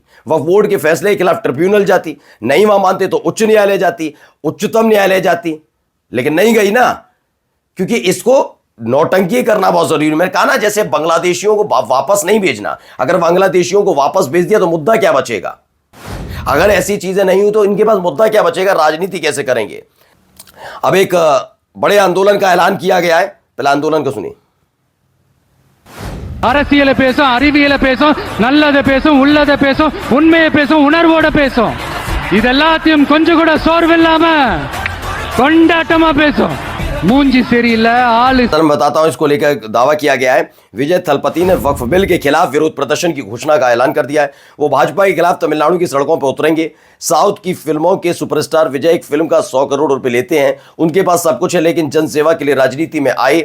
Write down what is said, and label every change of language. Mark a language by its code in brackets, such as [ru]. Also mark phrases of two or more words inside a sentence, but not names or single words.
[hi] वक्फ बोर्ड के फैसले के खिलाफ ट्रिब्यूनल जाती, नहीं वहां मानते तो उच्च न्यायालय जाती, उच्चतम न्यायालय जाती, लेकिन नहीं गई ना, क्योंकि इसको नौटंकी करना बहुत जरूरी है। मैंने कहा ना, जैसे बांग्लादेशियों को वापस नहीं भेजना, अगर बांग्लादेशियों को वापस भेज दिया तो मुद्दा क्या बचेगा? अगर ऐसी चीजें नहीं हुई तो इनके पास मुद्दा क्या बचेगा? राजनीति कैसे करेंगे? अब एक बड़े आंदोलन का ऐलान किया गया है, पहले आंदोलन को सुनिए। [ta] அரசியலை பேசும், அறிவியலை பேசும், நல்லதை பேசும், உள்ளதை பேசும், உண்மையை பேசும், உணர்வோட பேசும். இதெல்லாத்தையும் கொஞ்சம் கூட சோர்வில்லாம கொண்டாட்டமா பேசும். मूंजी சரியில்லை ஆளு। [hi] मैं बताता हूं, इसको लेकर दावा किया गया है। विजय थलपति ने वक्फ बिल के खिलाफ विरोध प्रदर्शन की घोषणा का ऐलान कर दिया है। वो भाजपा के खिलाफ तमिलनाडु की सड़कों पर उतरेंगे। साउथ की फिल्मों के सुपरस्टार विजय एक फिल्म का 100 करोड़ रुपए लेते हैं, उनके पास सब कुछ है, लेकिन जनसेवा के लिए राजनीति में आए।